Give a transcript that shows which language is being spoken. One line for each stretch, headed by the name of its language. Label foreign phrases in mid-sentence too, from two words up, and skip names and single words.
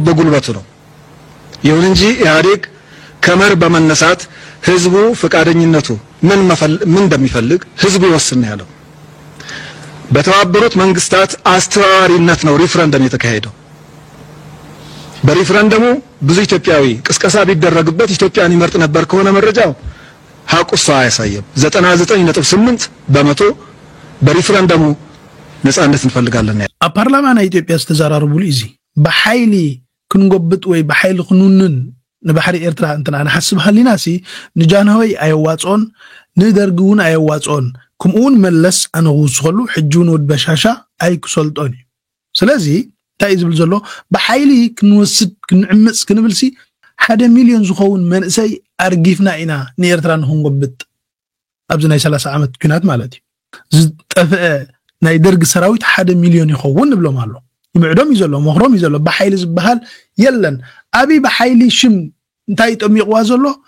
Amharic: በጉልበቱ ነው ይሁን እንጂ ኢህአዴግ ከመር በመነሳት ህዝቡ ፍቃደኝነቱ ምን እንደሚፈልግ ህዝቡ ይወስን ያለው በተባበሩት መንግስታት አስተባባሪነት ነው ሪፍረንደም የተካሄደው በሪፍረንደሙ ብዙ ኢትዮጵያዊ ቅስቀሳ ቢደረግበት ኢትዮጵያን ይመርጥ ነበር ከሆነ መረጃው ሐቁሳ ያሳየም 99.8% በሪፍረንደሙ ነፃነት እንፈልጋለን
Tigrinya: አፓርላማና ኢትዮጵያ ተዛራርቡ ልዚ በኃይሊ ክንጎብጥ ወይ በኃይሊ ክንኑን ንባሕሪ ኤርትራ እንትና ንሓስብ ሃሊናሲ ንጃንሆይ ኣይዋጾን ንደርግውን ኣይዋጾን ከምኡን መለስ ኣነውስኸሉ ሕጁን ወድ በሻሻ ኣይክሰልጦን ስለዚ ታይ ዝብል ዘሎ በኃይሊ ክንወስድ ክንዕምጽ ክንብልሲ 1 ሚሊዮን ዝኸውን መንእሰይ ኣርጊፍና ኢና ንኤርትራ ንኽንጎብጥ ኣብዚ ናይ 30 ዓመት ኩናት ማለት እዩ ዝጠፍአ ናይ ደርግ ሰራዊት 1 ሚሊዮን ይኸውን ንብሎም ኣሎ ይምዕዶም ይዘሎ መኽሮም ይዘሎ በኃይሊ ዝበሃል የለን አቢ በኃይሊ ሽም እንታይ ጠሚቅዋ ዘሎ